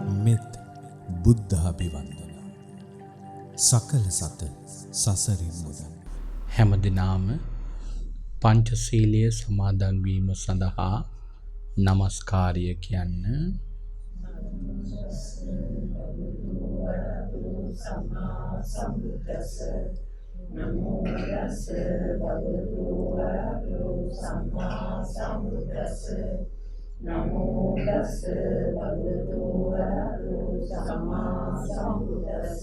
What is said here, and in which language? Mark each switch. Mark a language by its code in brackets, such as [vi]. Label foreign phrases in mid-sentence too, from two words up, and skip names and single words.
[si] මෙත් බුද්ධාභිවන්දන සකල සත සසරින් මුදන්. හැමදිනාම පංචශීලය සමාදන් වීම සඳහා නමස්කාරය කියන්න. [pi] නමෝ තස්ස භගවතු වරහතෝ සම්මා සම්බුද්දස්ස. නමෝ තස්ස භගවතු වරහතෝ සම්මා සම්බුද්දස්ස.